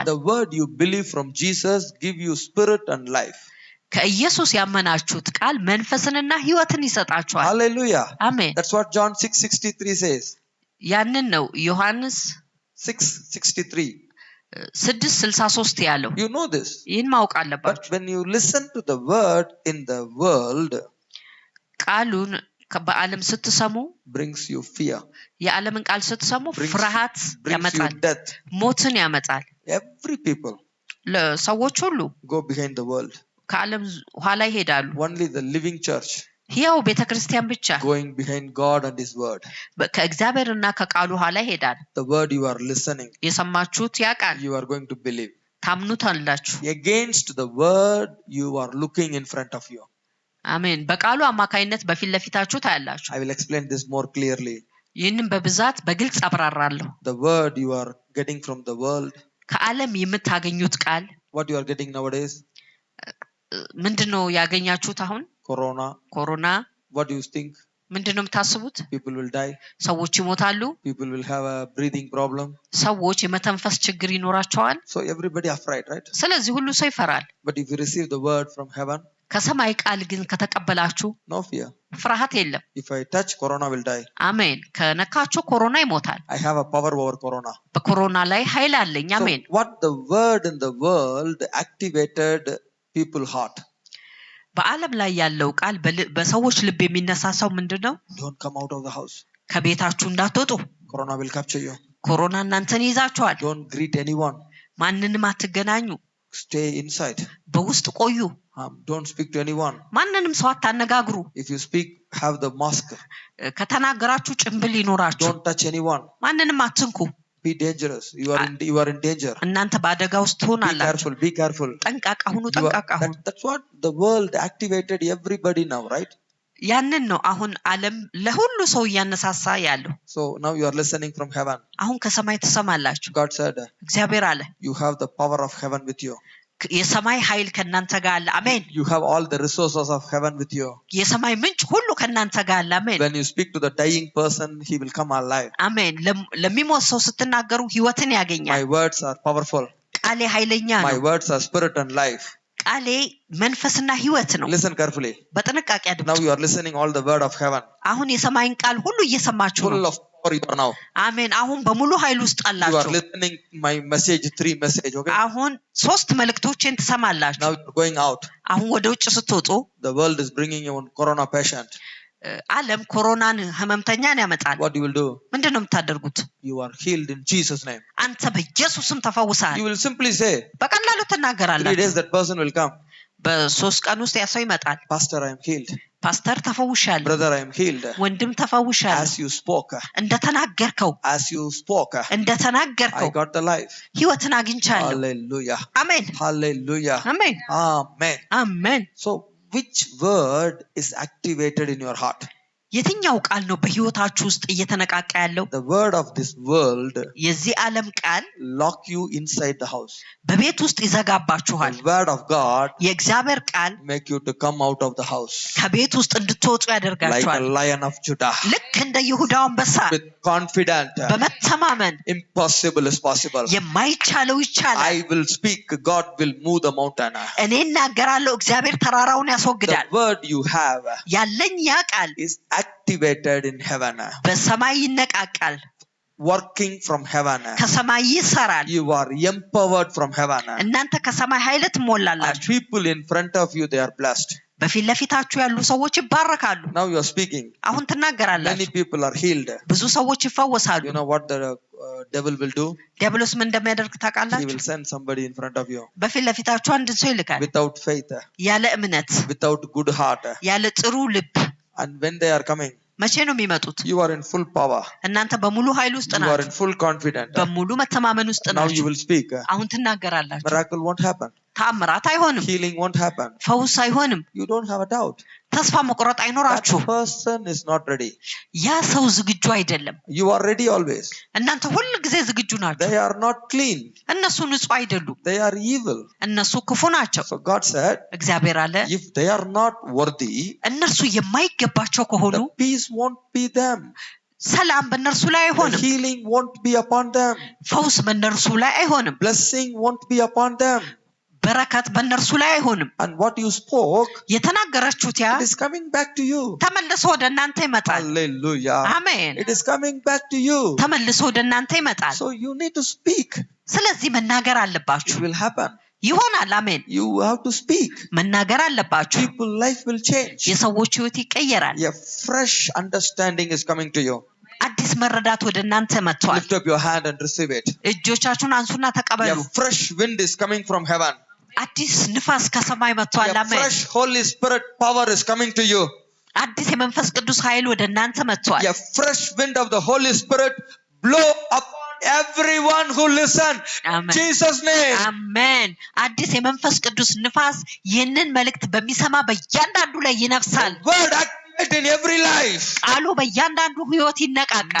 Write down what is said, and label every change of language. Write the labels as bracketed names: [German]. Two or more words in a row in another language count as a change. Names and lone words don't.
[English] the word you believe from Jesus give you spirit and life. [Amharic] ከኢየሱስ ያመናችሁት ቃል መንፈስንና ህይወትን ይሰጣችኋል። [English] Hallelujah. [Amharic] አሜን። [English] That's what John 6:63 says. [Amharic] ያንን ነው ዮሐንስ 6:63. 6:63 ያለው። [English] You know this. [Amharic] ይህን ማወቅ [English] But [Amharic] አለባችሁ። [English] when you listen to the word in the world, [Amharic] ቃሉን በዓለም ስትሰሙ [English] brings you fear. [Amharic] የዓለምን ቃል ስትሰሙ ፍርሃት [English] Brings [Amharic] ያመጣል፣ [English] you death. [Amharic] ሞትን ያመጣል። [English] Every people [Amharic] ለሰዎች ሁሉ [English] go behind the world. [Amharic] ከዓለም ኋላ ይሄዳሉ። [English] Only the living church [Amharic] ሕያው ቤተክርስቲያን ብቻ [English] going behind God and His word. [Amharic] ከእግዚአብሔርና ከቃሉ ኋላ ይሄዳል። [English] The word you are listening, [Amharic] የሰማችሁት ያ ቃል [English] you are going to believe. [Amharic] ታምኑታላችሁ። [English] Against the word you are looking in front of you. [Amharic] አሜን። በቃሉ አማካይነት በፊት ለፊታችሁ ታያላችሁ። [English] I will explain this more clearly. [Amharic] ይህንን በብዛት በግልጽ አብራራለሁ። [English] The word you are getting from the world, [Amharic] ከዓለም የምታገኙት ቃል [English] what you are getting nowadays, [Amharic] ምንድነው ያገኛችሁት? አሁን ኮሮና [English] what do you think? [Amharic] ምንድነው የምታስቡት? [English] People will die. [Amharic] ሰዎች ይሞታሉ። [English] People will have a breathing problem. [Amharic] ሰዎች የመተንፈስ ችግር ይኖራቸዋል። [English] So everybody afraid, right? [Amharic] ስለዚህ ሁሉ ሰው ይፈራል። [English] But if you receive the word from heaven, [Amharic] ከሰማይ ቃል ግን ከተቀበላችሁ [English] no fear. [Amharic] ፍርሃት የለም። [English] If I touch, corona will die. [Amharic] አሜን። ከነካችሁ ኮሮና ይሞታል። [English] I have a power over corona. [Amharic] በኮሮና ላይ ኃይል አለኝ። አሜን። [English] So what the word in the world activated people's heart. [Amharic] በዓለም ላይ ያለው ቃል በሰዎች ልብ የሚነሳሳው ምንድነው? [English] Don't come out of the house. [Amharic] ከቤታችሁ እንዳትወጡ። [English] Corona will capture you. [Amharic] ኮሮና እናንተን ይዛችኋል። [English] Don't greet anyone. [Amharic] ማንንም አትገናኙ። [English] Stay inside. [Amharic] በውስጥ ቆዩ። [English] Don't speak to anyone. [Amharic] ማንንም ሰው አታነጋግሩ። [English] If you speak, have the mask. [Amharic] ከተናገራችሁ ጭንብል ይኖራችሁ። [English] Don't touch anyone. [Amharic] ማንንም አትንኩ። [English] Be dangerous. You are in danger. [Amharic] እናንተ በአደጋ ውስጥ [English] Be [Amharic] ትሆናላችሁ። [English] careful. Be careful. [Amharic] ጠንቃቃ ሁኑ። ጠንቃቃ ሁኑ። [English] That's what the world activated everybody now, right? [Amharic] ያንን ነው አሁን ዓለም ለሁሉ ሰው እያነሳሳ ያለው። [English] So now you are listening from heaven. [Amharic] አሁን ከሰማይ ትሰማላችሁ። [English] God said, [Amharic] እግዚአብሔር አለ [English] you have the power of heaven with you. [Amharic] የሰማይ ኃይል ከናንተ ጋር አለ። አሜን። [English] You have all the resources of heaven with you. [Amharic] የሰማይ ምንጭ ሁሉ ከናንተ ጋር አለ። አሜን። [English] When you speak to the dying person, he will come alive. [Amharic] አሜን። ለሚሞት ሰው ስትናገሩ ህይወትን ያገኛል። [English] My words are powerful. [Amharic] ቃሌ ኃይለኛ ነው። [English] My words are spirit and life. [Amharic] ቃሌ መንፈስና ህይወት ነው። [English] Listen carefully. [Amharic] በጥንቃቄ አድምጡ። [English] Now you are listening all the word of heaven. [Amharic] አሁን የሰማይን ቃል ሁሉ እየሰማችሁ [English] Full [Amharic] ነው። [English] of power you are now. [Amharic] አሜን። አሁን በሙሉ ኃይል ውስጥ [English] You are [Amharic] አላችሁ። [English] listening my message, 3 message, okay? [Amharic] አሁን 3 መልእክቶችን ትሰማላችሁ። [English] Now you are going out. [Amharic] አሁን ወደ ውጭ ስትወጡ [English] The world is bringing you a corona patient. [Amharic] ዓለም ኮሮናን ህመምተኛን ያመጣል። [English] What you will do? [Amharic] ምንድነው የምታደርጉት? [English] You are healed in Jesus' name. [Amharic] አንተ በኢየሱስ ስም ተፈውሰሃል። [English] You will simply say, [Amharic] በቀላሉ 3 ትናገራላችሁ። [English] days that person will come. [Amharic] በ3 ቀን ውስጥ ያ ሰው ይመጣል። [English] Pastor, I am healed. [Amharic] ፓስተር ተፈውሻለሁ፣ [English] Brother, I am healed. [Amharic] ወንድም ተፈውሻለሁ፣ [English] As you spoke, [Amharic] እንደተናገርከው [English] as you spoke, I [Amharic] እንደተናገርከው [English] got the life. [Amharic] ህይወትን አግኝቻለሁ። [English] Hallelujah. [Amharic] አሜን [English] Hallelujah. [Amharic] አሜን [English] Amen. [Amharic] አሜን። [English] So, which word is activated in your heart? [Amharic] የትኛው ቃል ነው በህይወታችሁ ውስጥ እየተነቃቃ ያለው? [English] The word of this world [Amharic] የዚህ ዓለም ቃል [English] lock you inside the house. [Amharic] በቤት ውስጥ ይዘጋባችኋል። [English] The word of God [Amharic] የእግዚአብሔር ቃል [English] make you to come out of the house [Amharic] ከቤት ውስጥ እንድትወጡ [English] like [Amharic] ያደርጋችኋል። [English] a lion of Judah. [Amharic] ልክ እንደ ይሁዳ አንበሳ [English] With confident, [Amharic] በመተማመን [English] impossible is possible. [Amharic] የማይቻለው ይቻላል። [English] I will speak, God will move the mountain. [Amharic] እኔ እናገራለሁ፣ እግዚአብሔር ተራራውን [English] The [Amharic] ያስወግዳል። [English] word you have [Amharic] ያለኝ ያ ቃል [English] is activated in heaven, [Amharic] በሰማይ ይነቃቃል፣ [English] working from heaven. [Amharic] ከሰማይ ይሰራል። [English] You are empowered from heaven. [Amharic] እናንተ ከሰማይ ኃይል [English] And [Amharic] ትሞላላችሁ። [English] people in front of you, they are blessed. [Amharic] በፊት ለፊታችሁ ያሉ ሰዎች ይባረካሉ። [English] Now you are speaking. [Amharic] አሁን [English] Many [Amharic] ትናገራላችሁ፣ [English] people are healed. [Amharic] ብዙ ሰዎች ይፈወሳሉ። [English] You know what the devil will do? [Amharic] ዲያብሎስ ምን እንደሚያደርግ [English] He [Amharic] ታውቃላችሁ? [English] will send somebody in front of you [Amharic] በፊት ለፊታችሁ አንድ ሰው ይልካል፣ [English] without faith, [Amharic] ያለ እምነት፣ [English] without good heart. [Amharic] ያለ ጥሩ ልብ። [English] And when they are coming, [Amharic] መቼ ነው የሚመጡት? [English] you are in full power. [Amharic] እናንተ በሙሉ ኃይል ውስጥ [English] You are in [Amharic] ናችሁ፣ [English] full confidence. [Amharic] በሙሉ መተማመን ውስጥ [English] Now you [Amharic] ናችሁ። [English] will speak. [Amharic] አሁን ትናገራላችሁ። [English] Miracle won't happen. [Amharic] ተአምራት አይሆንም፣ [English] Healing won't happen. [Amharic] ፈውስ አይሆንም፣ [English] You don't have a doubt. [Amharic] ተስፋ መቁረጥ [English] That [Amharic] አይኖራችሁም። [English] person is not ready. [Amharic] ያ ሰው ዝግጁ አይደለም። [English] You are ready always. [Amharic] እናንተ ሁል ጊዜ ዝግጁ ናችሁ። [English] They are not clean. [Amharic] እነሱ ንጹህ አይደሉም፣ [English] They are evil. [Amharic] እነሱ ክፉ ናቸው። [English] So God said, [Amharic] እግዚአብሔር አለ [English] if they are not worthy, [Amharic] እነርሱ የማይገባቸው ከሆኑ [English] the peace won't be them. [Amharic] ሰላም በእነርሱ ላይ [English] The [Amharic] አይሆንም፣ [English] healing won't be upon them. [Amharic] ፈውስ በእነርሱ ላይ አይሆንም፣ [English] Blessing won't be upon them. [Amharic] በረከት በእነርሱ ላይ አይሆንም። [English] And what you spoke, [Amharic] የተናገራችሁት ያ [English] it is coming back to you. [Amharic] ተመልሶ ወደ እናንተ ይመጣል። [English] Hallelujah. [Amharic] አሜን። [English] It is coming back to you. [Amharic] ተመልሶ ወደ እናንተ ይመጣል። [English] So you need to speak. [Amharic] ስለዚህ መናገር [English] It [Amharic] አለባችሁ። [English] will happen. [Amharic] ይሆናል። አሜን። [English] You have to speak. [Amharic] መናገር አለባችሁ። [English] People's life will change. [Amharic] የሰዎች ህይወት ይቀየራል። [English] A fresh understanding is coming to you. [Amharic] አዲስ መረዳት ወደ እናንተ መጥቷል። [English] Lift up your hand and receive it. [Amharic] እጆቻችሁን አንሱና ተቀበሉ። [English] A fresh wind is coming from heaven. [Amharic] አዲስ ንፋስ ከሰማይ መጥቷል። [English] A [Amharic] አሜን። [English] fresh Holy Spirit power is coming to you. [Amharic] አዲስ የመንፈስ ቅዱስ ኃይል ወደ እናንተ መጥቷል። [English] A fresh wind of the Holy Spirit blow upon everyone who listen. Amen. Jesus name. [Amharic] አሜን። አዲስ የመንፈስ ቅዱስ ንፋስ ይህንን መልእክት በሚሰማ በእያንዳንዱ ላይ ይነፍሳል። [English] Word activate in every life. [Amharic] ቃሉ በእያንዳንዱ ህይወት ይነቃቃል።